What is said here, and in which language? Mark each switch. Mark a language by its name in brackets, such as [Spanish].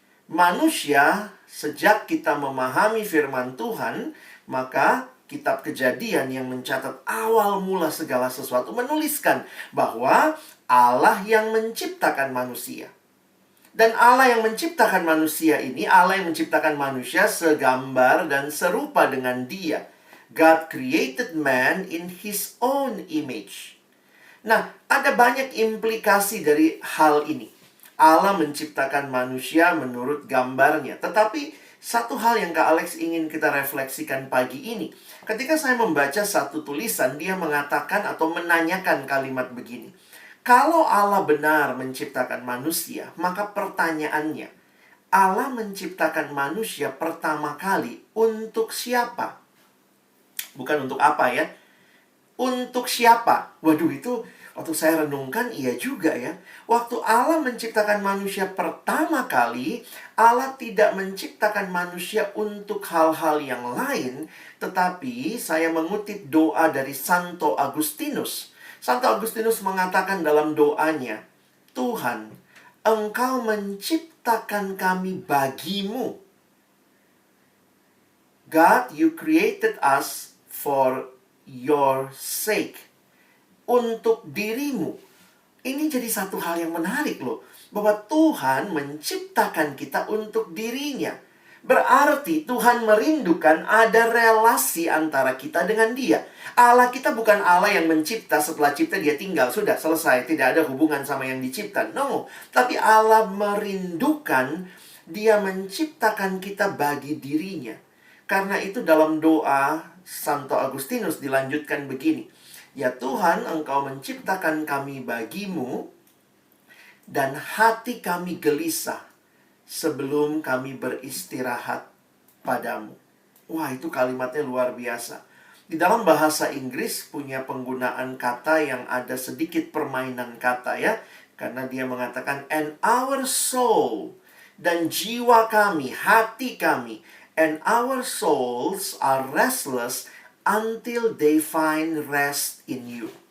[Indonesian] Manusia, sejak kita memahami firman Tuhan, maka kitab Kejadian yang mencatat awal mula segala sesuatu menuliskan bahwa Allah yang menciptakan manusia. Dan Allah yang menciptakan manusia ini, Allah yang menciptakan manusia segambar dan serupa dengan Dia. [English] God created man in His own image. [Indonesian] Nah, ada banyak implikasi dari hal ini. Allah menciptakan manusia menurut gambarnya. Tetapi satu hal yang Kak Alex ingin kita refleksikan pagi ini. Ketika saya membaca satu tulisan, dia mengatakan atau menanyakan kalimat begini. Kalau Allah benar menciptakan manusia, maka pertanyaannya, Allah menciptakan manusia pertama kali untuk siapa? Bukan untuk apa ya? Untuk siapa? Waduh, itu waktu saya renungkan, iya juga ya. Waktu Allah menciptakan manusia pertama kali, Allah tidak menciptakan manusia untuk hal-hal yang lain, tetapi saya mengutip doa dari Santo Agustinus. Santo Agustinus mengatakan dalam doanya, Tuhan, Engkau menciptakan kami bagimu. [English] God, you created us for your sake. [Indonesian] Untuk dirimu. Ini jadi satu hal yang menarik loh. Bahwa Tuhan menciptakan kita untuk dirinya. Berarti Tuhan merindukan ada relasi antara kita dengan Dia. Allah kita bukan Allah yang mencipta, setelah cipta Dia tinggal, sudah selesai, tidak ada hubungan sama yang dicipta. No, tapi Allah merindukan, Dia menciptakan kita bagi dirinya. Karena itu dalam doa Santo Agustinus dilanjutkan begini. Ya Tuhan, Engkau menciptakan kami bagimu, dan hati kami gelisah sebelum kami beristirahat padamu. Wah, itu kalimatnya luar biasa. Di dalam bahasa Inggris punya penggunaan kata yang ada sedikit permainan kata ya. [English] Karena dia mengatakan, and our soul, dan jiwa kami, hati kami, and our souls are restless until they find rest in you.